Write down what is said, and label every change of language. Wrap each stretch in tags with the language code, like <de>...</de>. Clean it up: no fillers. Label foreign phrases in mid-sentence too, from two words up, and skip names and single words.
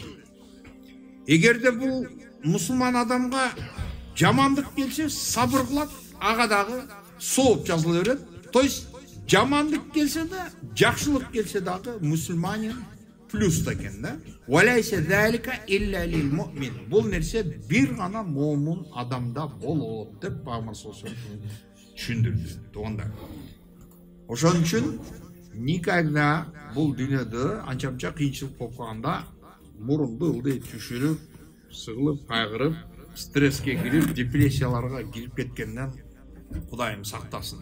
<ky>Эгерде бул мусулман адамга жамандык келсе сабыр кылат, ага дагы сооп жазыла берет.</ky> <ru>То есть</ru> <ky>жамандык келсе да, жакшылык келсе дагы мусулманин плюс экен да.</ky> <ar>وليس ذلك إلا للمؤمن.</ar> <ky>Бул нерсе бир гана момун адамда болот деп Пайгамбар</ky> <ar>صلى الله عليه وسلم</ar> <ky>түшүндүрдү. Туганда. Ошон үчүн никогда бул дүйнөдө анча-мынча кыйынчылык болуп калганда мурунду ылдый түшүрүп, сыгылып, кайгырып, стресске кирип, депрессияларга кирип кеткенден Кудайым сактасын.</ky>